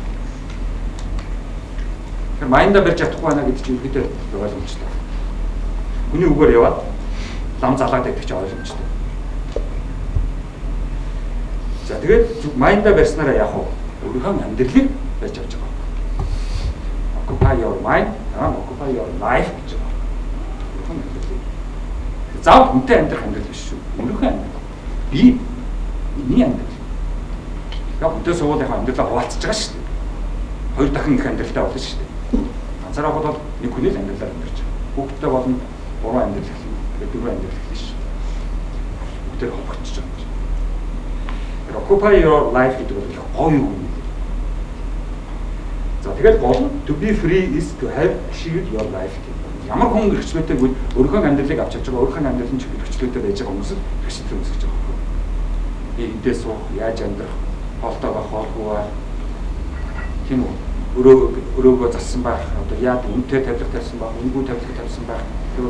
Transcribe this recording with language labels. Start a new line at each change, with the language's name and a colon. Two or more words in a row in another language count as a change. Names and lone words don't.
Mongolian: Тэр майндаа барьж чадахгүй байна гэдэг чинь үгтэй ойлгомжтой. Хүний үгээр яваад лам залаад байдаг чинь ойлгомжтой. За тэгээд майндаа барьснараа яах вэ? Өөрийнхөө амьдралыг барьж авч байгаа.
English: Occupy your mind, occupy your life
Mongolian: гэж байна. Заавал хүнтэй амьдрах амьдрал биш шүү. Өөрийнхөө амьдрал. Би миний амьдрал. Яг хүнтэй суугаад яг амьдралаа хуваалцаж байгаа шүү дээ. Хоёр дахин их амьдралтай болно шүү дээ. Ганцаараа бол нэг хүний л амьдралаар амьдарч байгаа. Хүүхдтэй болно 3 амьдрал гэх юм. Тэгээд 4 амьдрал гэх шүү. Бүгдээр холбогдож байгаа.
English: Occupy your life
Mongolian: гэдэг бол гоё юм. За тэгээд гол нь
English: to be free is to have achieved your life
Mongolian: гэдэг. Ямар хүн хэрэгчлөөтэй бол өөрийнхөө амьдралыг авч явж байгаа, өөрийнхөө амьдралын хэрэгчлөөтэй байж байгаа хүмүүс хэрэгчлээ үүсгэж байгаа юм. Би эндээ суух, яаж амьдрах, хоолтойгоо хоолгүй, тийм үү? Өрөөгөө зассан байх, одоо яад үнэтэй тавилга тавьсан байх, үнгүй тавилга тавьсан байх.